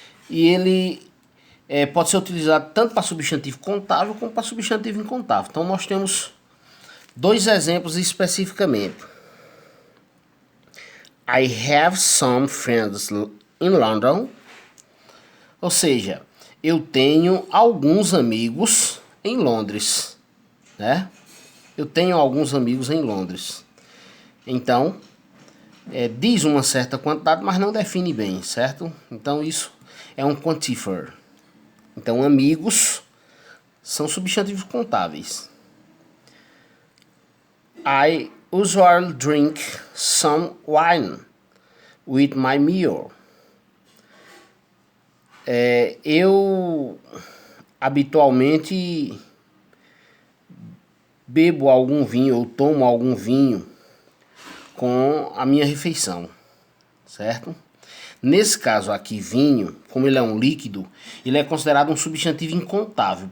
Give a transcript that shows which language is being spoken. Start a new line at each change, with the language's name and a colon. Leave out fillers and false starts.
Portuguese: E ele pode ser utilizado tanto para substantivo contável como para substantivo incontável. Então nós temos dois exemplos especificamente.
English: I have some friends in London.
Portuguese: Ou seja, eu tenho alguns amigos em Londres, né? Eu tenho alguns amigos em Londres. Então, diz uma certa quantidade, mas não define bem, certo? Então isso é um quantifier. Então amigos são substantivos contáveis.
English: I usually drink some wine with my meal.
Portuguese: Eu habitualmente bebo algum vinho ou tomo algum vinho com a minha refeição, certo? Nesse caso aqui, vinho, como ele é um líquido, ele é considerado um substantivo incontável.